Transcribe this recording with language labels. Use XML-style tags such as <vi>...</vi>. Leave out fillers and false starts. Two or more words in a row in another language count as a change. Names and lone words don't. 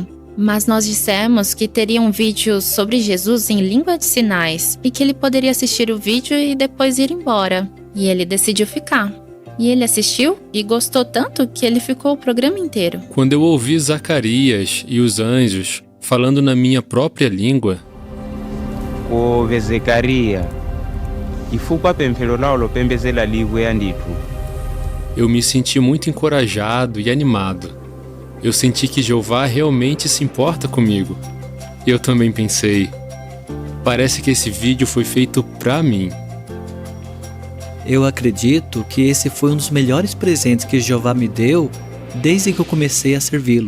<pt>Mas nós dissemos que teria um vídeo sobre Jesus em língua de sinais e que ele poderia assistir o vídeo e depois ir embora. E ele decidiu ficar. E ele assistiu e gostou tanto que ele ficou o programa inteiro. Quando eu ouvi Zacarias e os anjos falando na minha própria língua,</pt> <ny>Ove Zacarias, chifukwa pemphero lawo lopembedzera liwu yandithu.</ny> <pt>eu me senti muito encorajado e animado. Eu senti que Jeová realmente se importa comigo. Eu também pensei, parece que esse vídeo foi feito pra mim. Eu acredito que esse foi um dos melhores presentes que Jeová me deu desde que eu comecei a servi-lo.</pt>